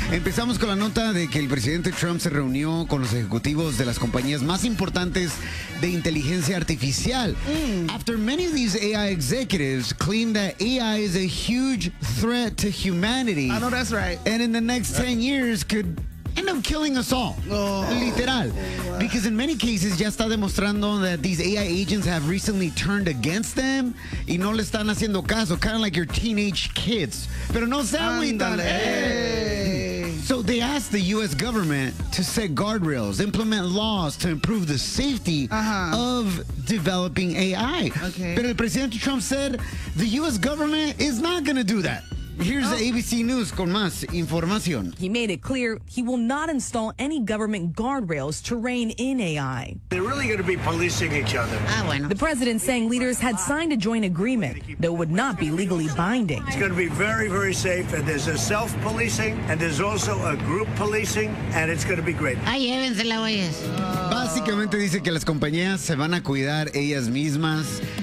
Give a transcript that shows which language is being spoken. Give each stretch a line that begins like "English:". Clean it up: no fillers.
Spanish: Empezamos con la nota de que el presidente Trump se reunió con los ejecutivos de las compañías más importantes de inteligencia artificial.
English: After many of these AI executives claim that AI is a huge threat to humanity. I know that's right. And in the next 10 years could end up killing us all. Literal. Because in many cases,
Spanish: ya está demostrando
English: that these AI agents have recently turned against them
Spanish: y no le están haciendo caso.
English: Kind of like your teenage kids.
Spanish: Pero no se agüitan.
English: So they asked the U.S. government to set guardrails, implement laws to improve the safety of developing AI. Okay.
Spanish: Pero el presidente
English: Trump said the U.S. government is not going to do that. Here's ABC News
Spanish: con más información.
English: He made it clear he will not install any government guardrails to rein in AI. They're really going to be policing each other. The president saying leaders had signed a joint agreement, though it would not be legally binding. It's going to be very, very safe, and there's a self-policing, and there's also a group policing, and it's going to be great.
Spanish: Ay, llévense la huellas. Básicamente dice que las compañías se van a cuidar ellas mismas.